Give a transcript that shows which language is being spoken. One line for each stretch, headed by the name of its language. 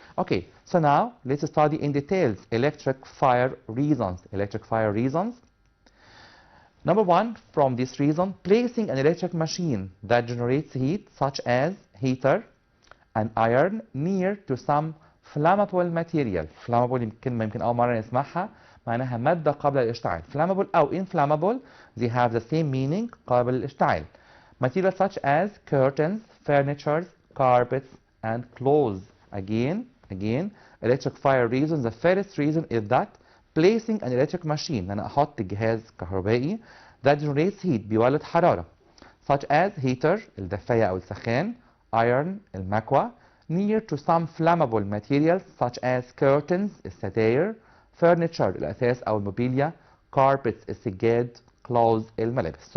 English: Okay, so now let's study in details electric fire reasons. Electric fire reasons. Number one, from this reason, placing an electric machine that generates heat, such as heater and iron, near to some flammable material.
Arabic: Flammable يمكن أول مرة نسمعها, معناها مادة قابلة للاشتعال.
English: Flammable أو inflammable, they have the same meaning,
Arabic: قابل للاشتعال.
English: Materials such as curtains, furniture, carpets, and clothes. Again, electric fire reasons. The first reason is that placing an electric machine,
Arabic: أنا أحط جهاز كهربائي
English: that generates heat,
Arabic: بيولد حرارة,
English: such as heater,
Arabic: الدفاية أو السخان,
English: iron, المكوى, near to some flammable materials such as curtains, الستاير, furniture,
Arabic: الأثاث أو الموبيليا,
English: carpets, السجاد, clothes, الملابس.